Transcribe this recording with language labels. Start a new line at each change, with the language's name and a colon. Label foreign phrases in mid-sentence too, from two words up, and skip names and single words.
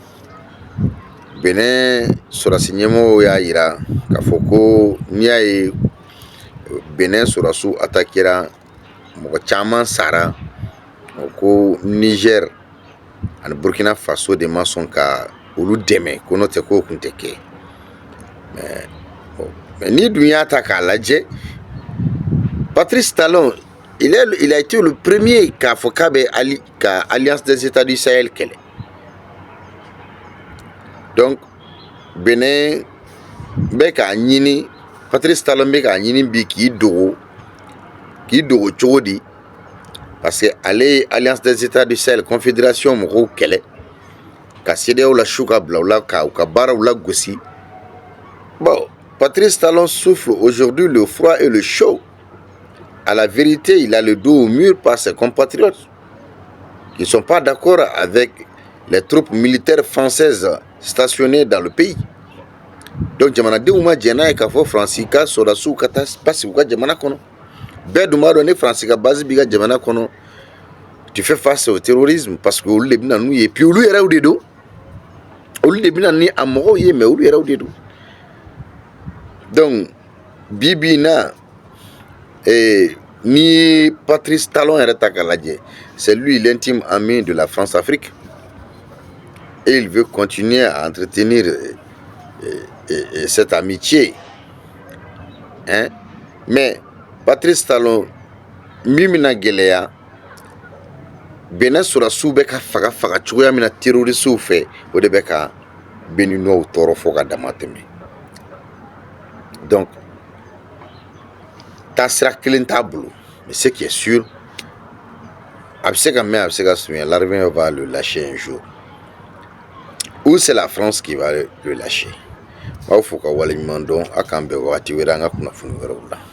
Bambara: Benin sɔrɔdasi ɲɛmɔgɔw y'a yira k'a fɔ ko n'i y'a ye Benin sɔrɔdasiw attaquera mɔgɔ caman sara ko Niger ani Burkina Faso de ma sɔn ka olu dɛmɛ ko n'o tɛ k'o kun tɛ kɛ mais ni dun y'a ta k'a lajɛ Patrice Talon
French: il a été le premier
Bambara: k'a fɔ k'a bɛ ka Alliance des États du Sahel kɛlɛ. Donc Benin bɛ k'a ɲini, Patrice Talon bɛ k'a ɲini bi k'i dogo cogo di,
French: parce que
Bambara: ale ye Alliance des États du Sahel confédération mɔgɔw kɛlɛ ka CEDEAO la su ka bila u la ka u ka baaraw la gosi.
French: Bon, Patrice Talon souffre aujourd'hui le froid et le chaud. À la vérité, il a le dos au mur par ses compatriotes qui ne sont pas d'accord avec les troupes militaires françaises stationnées dans le pays. Donc,
Bambara: jamanadenw ma jɛn n'a ye k'a fɔ Faransi ka soldats ka taa basi u ka jamana kɔnɔ. Bɛɛ dun b'a dɔn ni Faransi ka base b'i ka jamana kɔnɔ,
French: tu fais face au terrorisme parce que
Bambara: olu de bɛ na n'u ye, puis olu yɛrɛw de don. Olu de bɛ na ni a mɔgɔw ye, mais olu yɛrɛw de don. Donc, bi in na ni Patrice Talon yɛrɛ ta k'a lajɛ,
French: c'est lui l'intime ami de la France-Afrique. Et il veut continuer à entretenir cette amitié. Hein?
Bambara: Mais Patrice Talon, mimina gɛlɛya, Benin sɔrɔdasiw bɛ ka faga cogoya min na terrorisiw fɛ, o de bɛ ka Béninois tɔɔrɔ fɔ ka dama tɛmɛ. Donc, taasira kelen t'a bolo,
French: mais ce qui est sûr,
Bambara: a bɛ se ka mɛn, a bɛ se ka surunya,
French: l'armée va le lâcher un jour. Ou c'est la France qui va le lâcher.
Bambara: M'aw fo ka waleɲuman dɔn, a k'an bɛn wagati wɛrɛ an ka kunnafoni wɛrɛw la.